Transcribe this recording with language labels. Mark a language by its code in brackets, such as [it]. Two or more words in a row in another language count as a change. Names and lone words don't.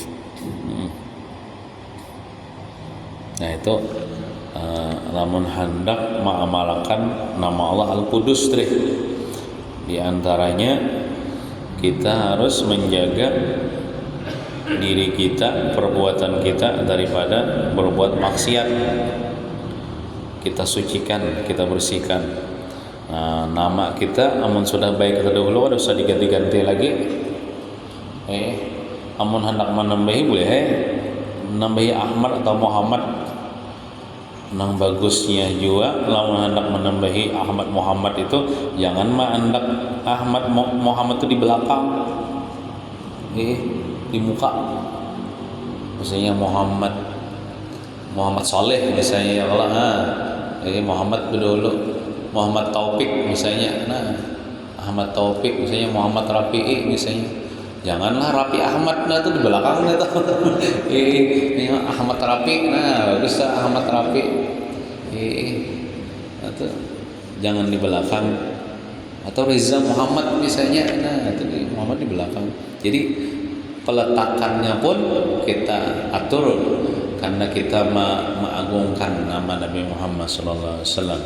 [bjn] Nah, itu lamun hendak mengamalkan nama Allah Al-Qudus, di antaranya kita harus menjaga diri kita, perbuatan kita daripada berbuat maksiat. [id] Kita sucikan, kita bersihkan. [bjn] Nama kita amun sudah baik terdahulu, ada usah diganti-ganti lagi. Amun hendak menambahi boleh, menambahi Ahmad atau Muhammad. Nang bagusnya juga lamun hendak menambahi Ahmad Muhammad itu jangan hendak Ahmad Muhammad itu di belakang, di muka. Misalnya Muhammad Saleh misalnya, Muhammad dulu, Muhammad Taufik misalnya. Ahmad Taufik misalnya, Muhammad Rafi'i misalnya. Janganlah Rafi Ahmad, itu di belakang itu. Ahmad Rafi, bagus Ahmad Rafi. Itu jangan di belakang. Atau Reza Muhammad misalnya, nah itu Muhammad di belakang. [id] Jadi peletakannya pun kita atur karena kita mengagungkan nama Nabi Muhammad [ar] sallallahu alaihi wasallam.